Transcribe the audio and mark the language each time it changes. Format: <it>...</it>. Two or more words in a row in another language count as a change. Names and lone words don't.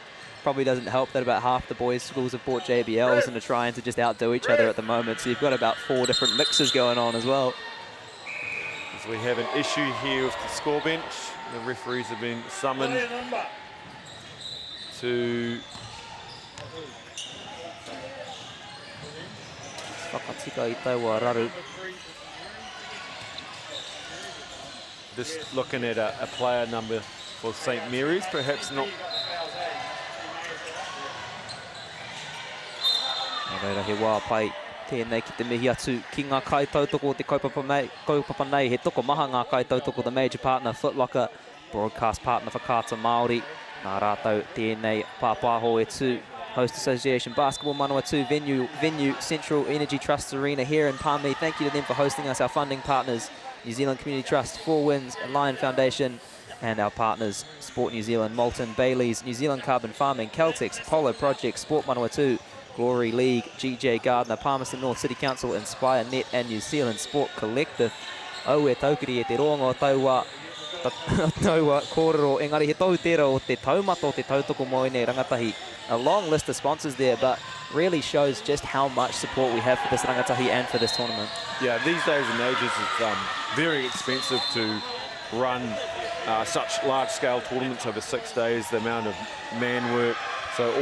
<en>Probably doesn't help that about half the boys' schools have bought JBLs and are trying to just outdo each other at the moment. So you've got about 4 different mixes going on as well. As we have an issue here with the score bench. The referees have been summoned to</en> <mi>whakatika I taua raru.</mi> <en>Just looking at a player number for St. Mary's, perhaps not.</en> <mi>Reira he wā pai tēnei ki te mihi atu ki ngā kai tautoko o te kaupapa nei. He toko maha ngā kai tautoko,</mi> <en>the major partner, Foot Locker, broadcast partner for Kata Māori.</en> <mi>Nā rātou tēnei pāpāho e tū.</mi> <en>Host Association Basketball Manawatu venue Central Energy Trust Arena here in Palmy. Thank you to them for hosting us, our funding partners, New Zealand Community Trust, 4 Winds, Lion Foundation, and our partners, Sport New Zealand, Moulton, Bailey's, New Zealand Carbon Farming, Celtics, Apollo Project, Sport Manawatu, Glory League, GJ Gardner, Palmerston North City Council, Inspire Net, and New Zealand Sport Collective.</en> <mi>Au e taukiri e te rongo taua kōrero, engari he tau tera o te taumata o te tautoko mo i nei rangatahi.</mi> <en>A long list of sponsors there, but really shows just how much support we have for this rangatahi and for this tournament. Yeah, these days and ages it's very expensive to run such large-scale tournaments over 6 days, the amount of man work.</en>